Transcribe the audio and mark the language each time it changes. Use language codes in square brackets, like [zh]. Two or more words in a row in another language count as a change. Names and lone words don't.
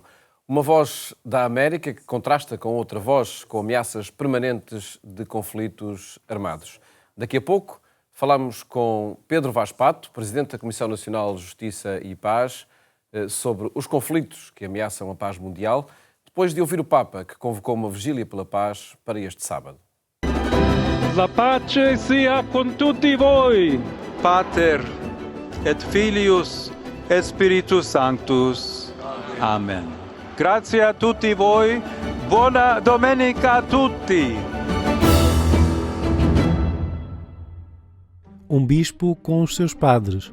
[pt] Uma voz da América que contrasta com outra voz, com ameaças permanentes de conflitos armados. Daqui a pouco falamos com Pedro Vaz Pato, Presidente da Comissão Nacional de Justiça e Paz, sobre os conflitos que ameaçam a paz mundial, depois de ouvir o Papa, que convocou uma vigília pela paz para este sábado. [it] La pace sia con tutti voi. [la] Pater et Filius et Spiritus Sanctus. [it] Amen. Grazie a tutti voi. Buona domenica a tutti. [pt] Um bispo com os seus padres.